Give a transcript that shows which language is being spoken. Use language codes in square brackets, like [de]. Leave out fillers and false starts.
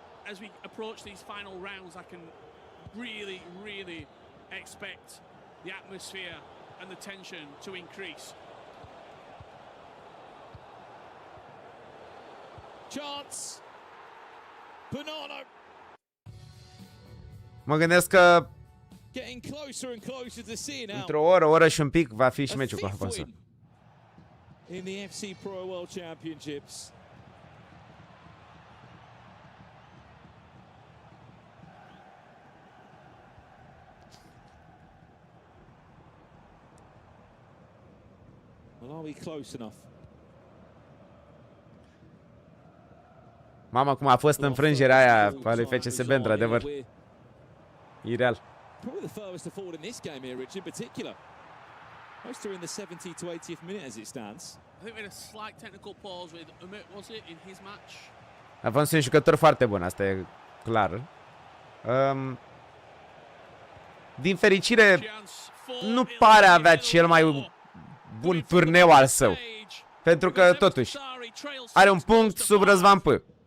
[en] As we approach these final rounds, I can really expect the atmosphere and the tension to increase. Chance. Banana. [ro] Mă gândesc că [en] Getting closer and closer to seeing out. [ro] într-o oră și un pic va fi și meciul cu Jafonso. [en] In the FC Pro World Championships. Well, are we close enough? [ro] Mama, cum a fost înfrângerea aia a lui FCSB, într-adevăr. Ireal. [en] Probably the furthest forward in this game here, Rich, in particular. Most are in the 70 to 80th minute as it stands. I think we had a slight technical pause with Umut, was it, in his match? [ro] Jafonso e un jucător foarte bun, asta e clar. Din fericire, nu pare a avea cel mai bun turneu al său. Pentru că, totuși, are un punct sub Razvan Puiu.